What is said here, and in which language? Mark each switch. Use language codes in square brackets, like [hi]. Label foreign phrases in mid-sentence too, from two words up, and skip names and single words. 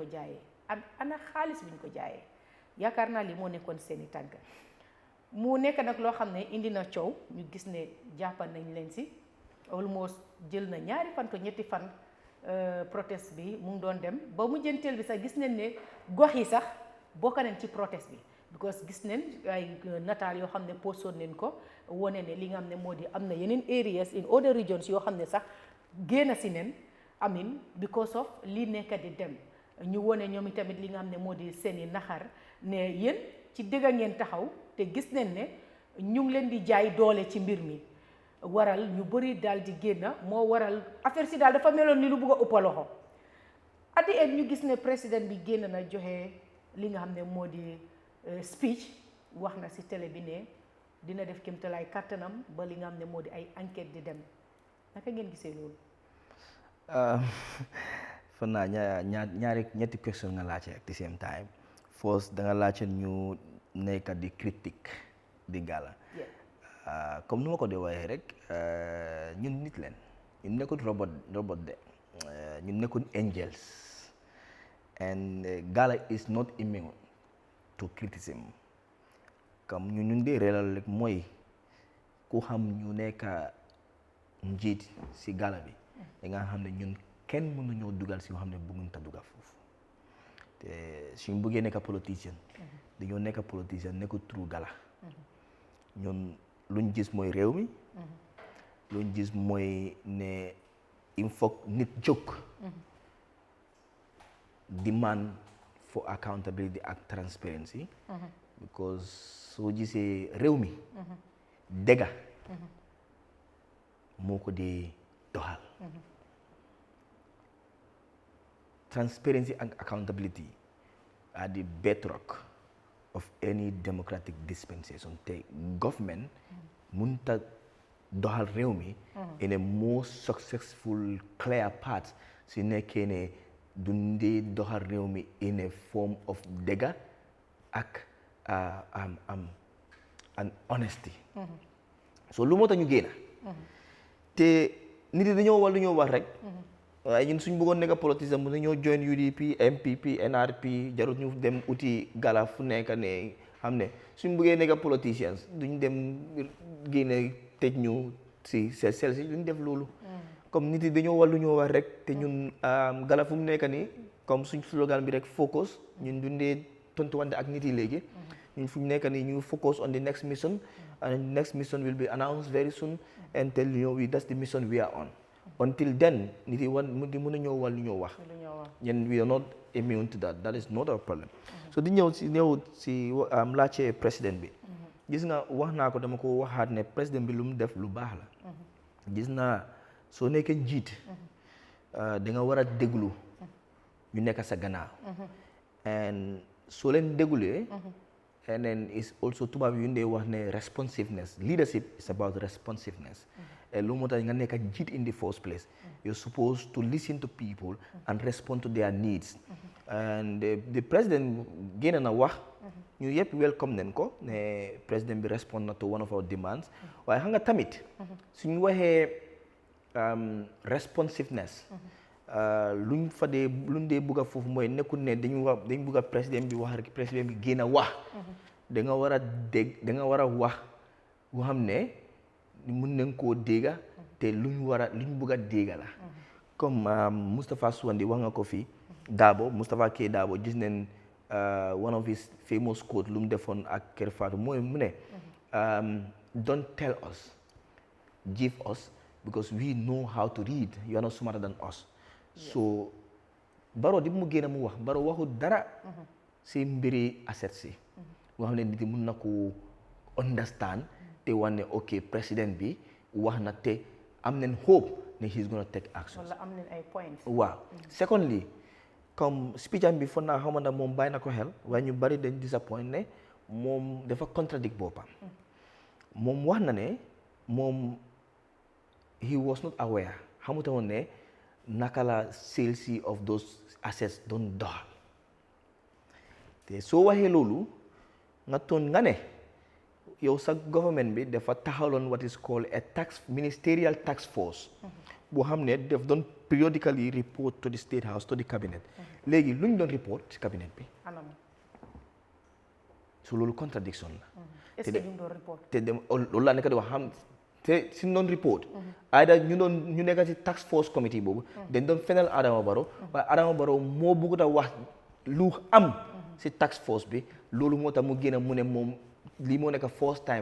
[wo] jaayee ana xaalis biñ ko jaayee yaakaar naa li moo nekkoon seeni tànk mu nekk nag loo xam ne indi na coow ñu gis ne jàppal nañ leen si almost jël na ñaari fan ko ñetti fan protest bi mu ngi doon dem ba mu jënteel bi sax gis nañ ne gox yi sax bokk nañ ci protest bi because gis nañ ay nataal yoo xam ne postoon nañ ko wone ne li nga xam ne moo di am na yeneen [en] areas in other [wo] regions yoo xam ne sax génn si nen amin [en] because of [wo] lii nekk di dem ñu wone ñoom itamit li nga xam ne moo di seeni naxar ne yéen ci dëgg ngeen taxaw te gis nañ ne ñu ngi leen di jaay doole ci mbir mi waral ñu bëri daal di génn moo waral affaire si daal dafa meloon ni lu bugg a ëpp loxo [en] at the end [wo] ñu gis ne président bi génn na joxe li nga xam ne moo di speech wax na si télé bi ne dina def kéemtalaay kàttanam ba li nga xam ne moo di ay enquête di dem naka ngeen gisee loolu. fan naa ñetti question nga laajte [en] at the same time [wo] first da nga laajte ñu nekk di critique di gala comme nu ma ko dee waxee rek ñun nit leen ñun nekkul robot de ñun nekkul [en] angels and gala is not immune to [wo] criticism comme ñun dee reelal rek mooy ku xam ñu nekk njiit si gala bi da nga xam ne ñun kenn mënu ñoo dugal si yoo xam ne bëgguñ ta dugal foofu te suñ bëggee nekk politicien dañoo nekk politicien nekkul true gala ñun luñ gis mooy réew mi luñ gis mooy ne [fr] il faut [wo] nit jóg [en] demand for accountability [wo] ak transparency because soo gisee réew mi dëgga moo ko dee doxal [en] transparency and accountability are the bedrock of any democratic dispensation te government [wo] munta doxal réew mi [en] in a more successful clear path [wo] si nekkee ne dundee doxal réew mi [en] in a form of [wo] dëgga ak [en] and honesty so [wo] lu moo tax ñu génna te nit yi dañoo wax lu ñoo wax rek waaye ñun suñ bëggoon nekk politicien mu dañoo join UDP MPP NRP jarut ñu dem uti gala fu nekk ne xam ne suñ bëggee nekk politiciens duñ dem génne tëj ñu si sel si duñ def loolu comme nit yi dañoo wax lu ñoo wax rek te ñun gala fu mu nekk nii comme suñ slogan bi rek focus ñun dundee tontuwante ak nit yi léegi ñun fu mu nekk nii ñu [en] focus on the next mission and the next mission will be announced very soon and tell you that's the mission we are on until then [wo] nit yi di mën a ñëw wal lu ñoo wax ñen [en] we are not immune to that is not our problem so di [wo] ñëw si laajte président bi gis nga wax naa ko dama ko waxaat ne président bi lu mu def lu baax la gis naa soo nekkee njiit da nga war a déglu ñu nekk sa gannaaw and soo leen déglulee [en] and then is also [wo] tubaab yu ndee wax ne [en] responsiveness leadership is about responsiveness [wo] lu moo tax nga nekk njiit [en] in the first place you're supposed to listen to people and respond to their needs and the president [wo] génn na wax ñu yëpp welcome nañ ko ne président bi respond na [en] to one of our demands [wo] waaye xam nga tamit suñu waxee responsiveness luñ dee bugg a foofu mooy nekkul ne dañ bugg a président bi wax rek président bi génn a wax da nga war a dégg da nga war a wax boo xam ne mun nañ koo dégga te luñ bugg a dégga la comme Moustapha Suwandi wax nga ko fii Moustapha K Dabo gis nañ [en] one of his famous quote [wo] lu mu defoon ak Kër Fatou mooy mu ne [en] don't tell us give us because we know how to read you are not smarter than us [wo] so Barrow di mu génn mu wax Barrow waxu dara si mbiri asset si nga xam ne nit yi mun na ko understand te wax ne ok président bi wax na te am nañ hope ne [en] he is going to take action [wo] wala am nañ ay points waaw secondly comme speech am bi foog naa xamoon na moom bàyyi na ko xel waaye ñu bari dañ disappoint ne moom dafa contradict boppam moom wax na ne moom [en] he was not aware [wo] xamuta woon ne naka la [en] sales of those assets [wo] doon doxal te soo waxee loolu nga toon nga ne yow sa government bi dafa taxawloon [en] what is called a ministerial task force [wo] boo xam ne daf doon [en] periodically report to the state house to the cabinet [wo] léegi lu ñu doon report ci cabinet bi so loolu contradiction la [fr] est-ce que [wo] ñu doon report te dem loolu laa nekk di wax xam te si doon report ayda ñu nekk ci [en] task force committee [wo] boobu dañ doon fenal Adama Barrow waaye Adama Barrow moo bëggut a wax lu am si [en] task force [wo] bi loolu moo tax mu génn mu ne moom lii moo nekk [en] first time